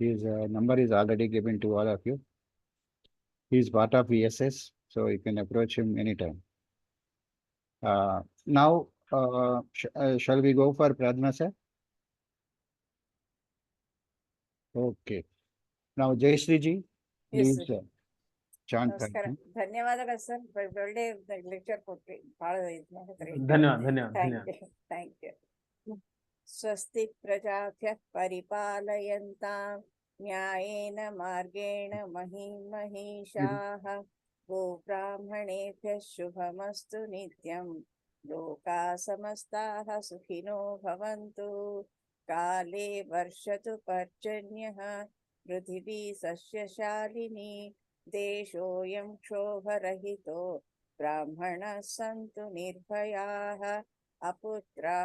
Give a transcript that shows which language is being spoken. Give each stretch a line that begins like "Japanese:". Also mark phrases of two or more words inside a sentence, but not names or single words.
English: His number is already given to all of you. He is part of VSS, so you can approach him anytime. Now, shall we go for Pradna, sir? Okay. Now, Jayashree ji, Yes, please sir. chant.
Kannada: ನಮಸ್ಕಾರ ಧನ್ಯವಾದಗಳು ಸರ್ ಒಳ್ಳೆ ಲೆಕ್ಚರ್ ಕೊಟ್ರಿ ಬಹಳ ಇದು ಮಾಡಿದ್ರಿ
English: thank you
Sanskrit: ಸ್ವಸ್ತಿ ಪ್ರಜಾಭ್ಯಃ ಪರಿಪಾಲಯಂತಾಂ ನ್ಯಾಯೇನ ಮಾರ್ಗೇಣ ಮಹಿಷಾಃ ಗೋಬ್ರಾಹ್ಮಣೇಭ್ಯಃ ಶುಭಮಸ್ತು ನಿತ್ಯಂ ಲೋಕಾಃ ಸಮಸ್ತಾಃ ಸುಖಿನೋ ಭವಂತು ಕಾಲೇ ವರ್ಷತು ಪರ್ಜನ್ಯಃ ಪೃಥಿವೀ ಸಸ್ಯಶಾಲಿನಿ देशोऽयं क्षोभरहितो ब्राह्मणाः सन्तु निर्भयाः अपुत्राः